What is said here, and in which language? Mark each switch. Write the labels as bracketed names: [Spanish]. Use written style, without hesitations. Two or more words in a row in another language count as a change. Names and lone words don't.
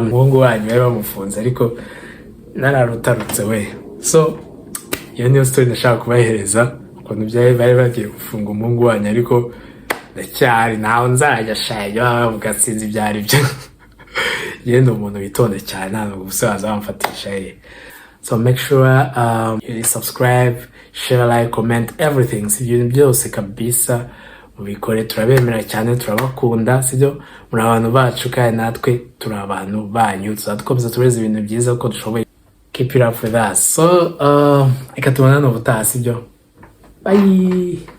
[Kinyarwanda] Muhungu wanyu bari bamufunze ariko nararutarutse we. So iyo niyo story nashaka kubahereza, ukuntu byari bari bagiye gufunga umuhungu wanyu, ariko ndacyari naho nzajya shayo bavuga sinzi byari byo. Yenda umuntu witonde cyane, nta gusaza bamfatisha. [English] So make sure you subscribe, share, like, comment, everything. [Kinyarwanda] Si ibintu byose kabisa mubikore, turabemera cyane, turabakunda, sibyo? Muri abantu bacu kandi natwe turi abantu banyu, tuzadukomeza tureze ibintu byiza uko dushoboye. [English] Keep it up with us. [Kinyarwanda] So reka tubonane ubutaha, sibyo? Bye.